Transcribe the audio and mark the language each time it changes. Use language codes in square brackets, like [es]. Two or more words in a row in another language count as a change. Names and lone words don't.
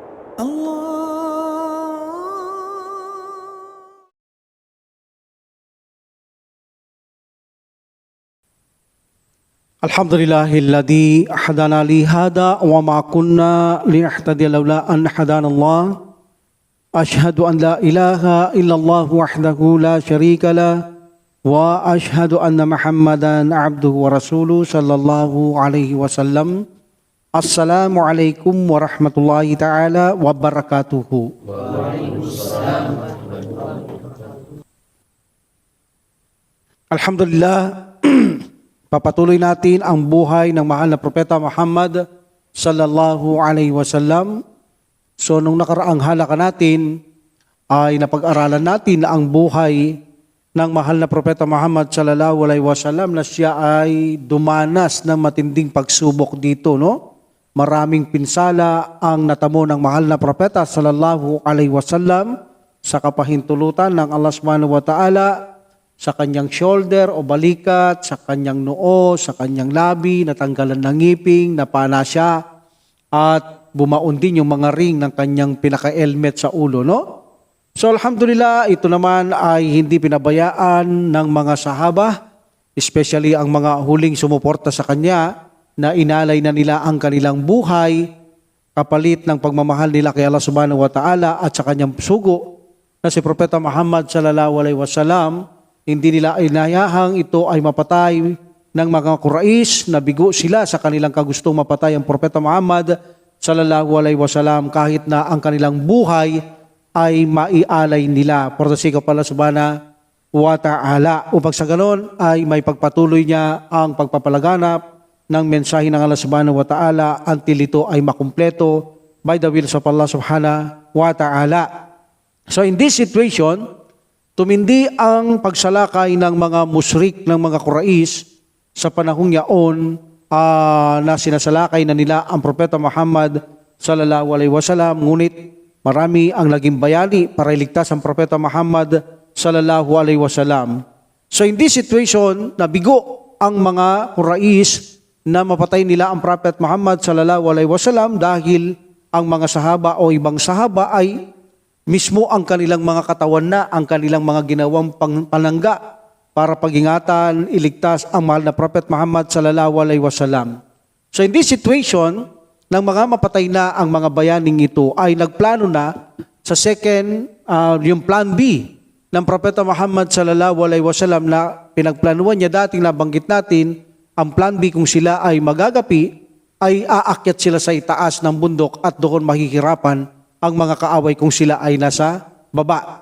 [ar] الحمد لله الذي هدانا لهذا وما كنا لنهتدي لولا أن هدانا الله. أشهد أن لا إله إلا الله وحده لا شريك له وأشهد أن محمدا عبده ورسوله صلى الله عليه وسلم. السلام عليكم ورحمة الله تعالى وبركاته. [tl] Alhamdulillah, papatuloy natin ang buhay ng mahal na Propeta Muhammad [ar] صلى الله عليه وسلم. [tl] So nung nakaraang halaka natin ay napag-aralan natin na ang buhay ng mahal na Propeta Muhammad [ar] صلى الله عليه وسلم [tl] na siya ay dumanas ng matinding pagsubok dito, no? Maraming pinsala ang natamo ng mahal na Propeta [ar] صلى الله عليه وسلم [tl] sa kapahintulutan ng Allah [ar] سبحانه وتعالى, [tl] sa kanyang shoulder o balikat, sa kanyang noo, sa kanyang labi, natanggalan ng ngiping, napana siya, at bumaon din yung mga ring ng kanyang pinaka-helmet sa ulo, no? So alhamdulillah, ito naman ay hindi pinabayaan ng mga sahaba, especially ang mga huling sumuporta sa kanya, na inalay na nila ang kanilang buhay, kapalit ng pagmamahal nila kay Allah [ar] سبحانه وتعالى [tl] at sa kanyang sugo, na si Propeta Muhammad [ar] صلى الله عليه وسلم. [tl] Hindi nila inayahang ito ay mapatay ng mga Quraysh, na bigo sila sa kanilang kagustong mapatay ang Propeta Muhammad [ar] صلى الله عليه وسلم [tl] kahit na ang kanilang buhay ay maialay nila [en] for the sake of [tl] Allah [ar] سبحانه وتعالى. [tl] Upang sa ganon ay may pagpatuloy niya ang pagpapalaganap ng mensahe ng Allah [ar] سبحانه وتعالى [tl] until ito ay makumpleto [en] by the will of [tl] Allah [ar] سبحانه وتعالى. [en] So in this situation, [tl] tumindi ang pagsalakay ng mga musyrik ng mga Quraysh sa panahong yaon na sinasalakay na nila ang Propeta Muhammad [ar] صلى الله عليه وسلم. [tl] Ngunit marami ang naging bayani para iligtas ang Propeta Muhammad [ar] صلى الله عليه وسلم. [en] So in this situation, [tl] nabigo ang mga Quraysh na mapatay nila ang Prophet Muhammad [ar] صلى الله عليه وسلم [tl] dahil ang mga sahaba o ibang sahaba ay mismo ang kanilang mga katawan na, ang kanilang mga ginawang panangga para pag-ingatan, iligtas ang mahal na Prophet Muhammad [ar] صلى الله عليه وسلم. [en] So in this situation, [tl] nang mga mapatay na ang mga bayaning ito, ay nagplano na sa second, yung [en] plan B [tl] ng Propeta Muhammad [ar] صلى الله عليه وسلم [tl] na pinagplanuhan niya dating nabanggit natin. Ang plan B, kung sila ay magagapi, ay aakyat sila sa itaas ng bundok at doon mahihirapan ang mga kaaway kung sila ay nasa baba.